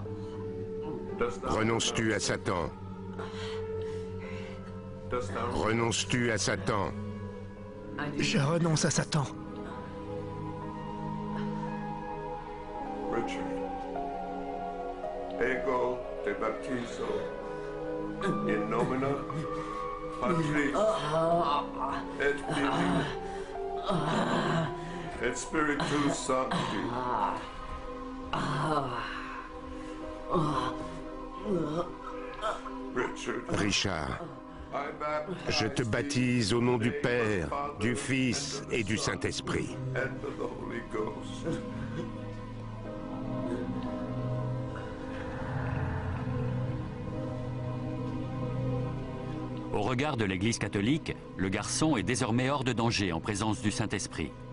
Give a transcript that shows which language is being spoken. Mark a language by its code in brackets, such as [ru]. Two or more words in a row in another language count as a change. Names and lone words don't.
[fr] Renonces-tu à Satan? Renonces-tu à Satan? Je renonce à Satan. Richard, [la] ego te baptizo in nomine Patris, et Filii, et Spiritus Sancti. [fr] Richard, je te baptise au nom du Père, du Fils et du Saint-Esprit. Au regard de l'Église catholique, le garçon est désormais hors de danger en présence du Saint-Esprit.